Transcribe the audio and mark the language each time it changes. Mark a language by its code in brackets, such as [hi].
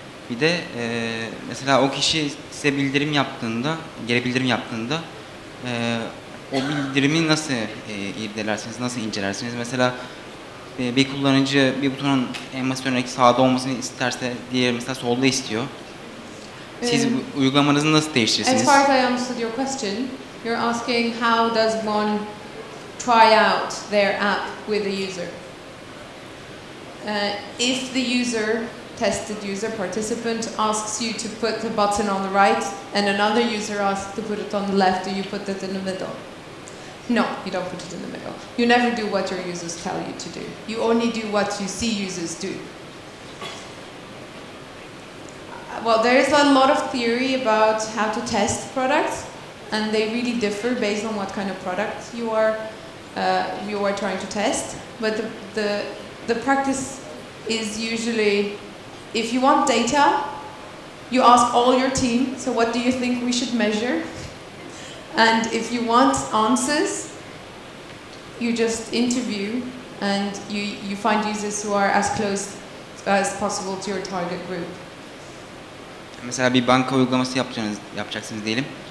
[tr] Bir de mesela o kişi size bildirim yaptığında, geri bildirim yaptığında o bildirimi nasıl irdelersiniz, nasıl incelersiniz? Mesela bir kullanıcı bir butonun en basit örnek sağda olmasını isterse diğeri mesela solda istiyor. Siz uygulamanızı nasıl değiştirirsiniz? [en] As far as I understood your question, you're asking how does one try out their app with the user? If the tested user, participant, asks you to put the button on the right and another user asks to put it on the left, do you put it in the middle? No, you don't put it in the middle. You never do what your users tell you to do. You only do what you see users do. Well, there is a lot of theory about how to test products, and they really differ based on what kind of product you are trying to test. But the practice is usually, if you want data, you ask all your team, so what do you think we should measure? And if you want answers, you just interview and you find users who are as close as possible to your target group. [tr] Mesela bir banka uygulaması yapacaksınız diyelim.